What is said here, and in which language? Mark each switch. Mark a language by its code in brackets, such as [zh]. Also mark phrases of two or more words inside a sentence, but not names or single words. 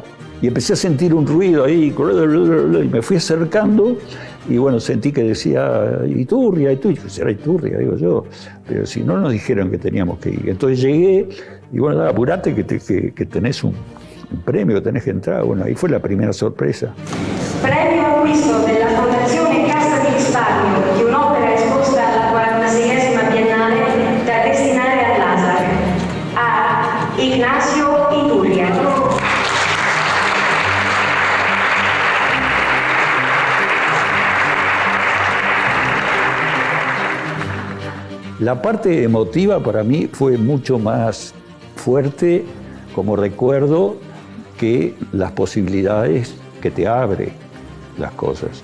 [es] Y empecé a sentir un ruido ahí, y me fui acercando, y sentí que decía Iturria, será Iturria, digo yo, pero si no nos dijeron que teníamos que ir. Entonces llegué, y apurate que tenés un premio, que tenés que entrar. Ahí fue la primera sorpresa. [it] Premio acquisto della Fondazione Cassa di Risparmio di un'opera esposta alla 46esima Biennale da destinare al Lazar, a Ignacio Iturria. [es] La parte emotiva para mí fue mucho más fuerte como recuerdo que las posibilidades que te abre las cosas.